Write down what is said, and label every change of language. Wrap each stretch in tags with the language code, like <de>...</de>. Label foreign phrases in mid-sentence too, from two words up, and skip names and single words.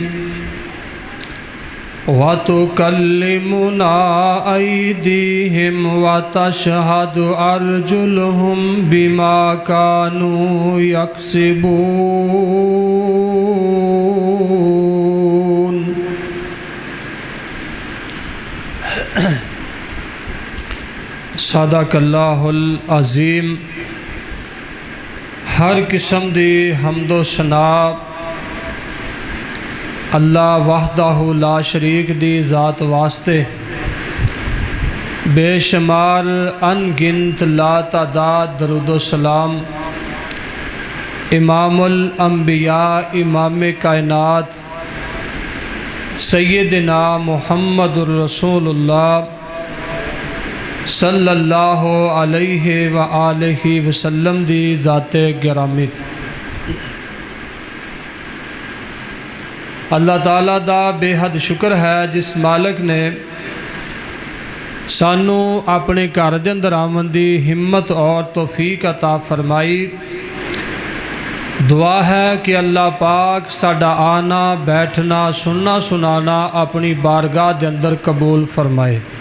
<ar>وتكلمنا أيديهم وتشهد أرجلهم بما كانوا يكسبون. صدق الله العظيم.</ar> <pa>ہر قسم دی حمد و ثنا</pa> <ar>الله وحده لا شريك</ar> <pa>دی ذات واسطے بے شمار ان گنت لاتعداد درود و سلام امام الانبیاء امام کائنات</pa> <ar>سيدنا محمد رسول الله صلى الله عليه وآله وسلم</ar> <pa>دی ذات گرامی. اللہ تعالیٰ دا بے حد شکر اے جس مالک نے سانوں اپنے گھر دے اندر آون دی ہمت تے توفیق عطا فرمائی دعا اے کہ اللہ پاک ساڈا آنا بیٹھنا سننا سنانا اپنی بارگاہ دے اندر قبول فرمائے.</pa>